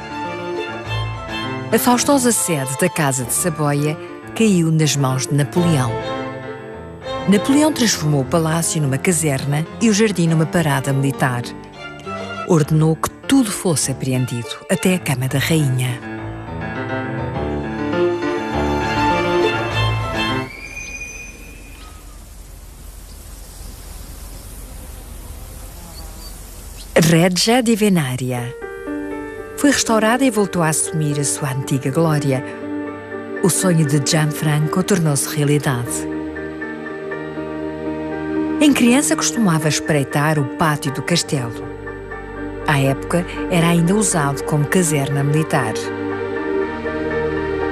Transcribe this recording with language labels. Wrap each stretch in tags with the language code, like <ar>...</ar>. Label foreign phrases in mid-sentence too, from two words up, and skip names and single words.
<pt>A faustosa sede da Casa de Saboia caiu nas mãos de Napoleão. Napoleão transformou o palácio numa caserna e o jardim numa parada militar. Ordenou que tudo fosse apreendido, até a cama da rainha. Regia di Venaria foi restaurada e voltou a assumir a sua antiga glória. O sonho de Gianfranco tornou-se realidade. Em criança costumava espreitar o pátio do castelo. À época, era ainda usado como caserna militar.</pt>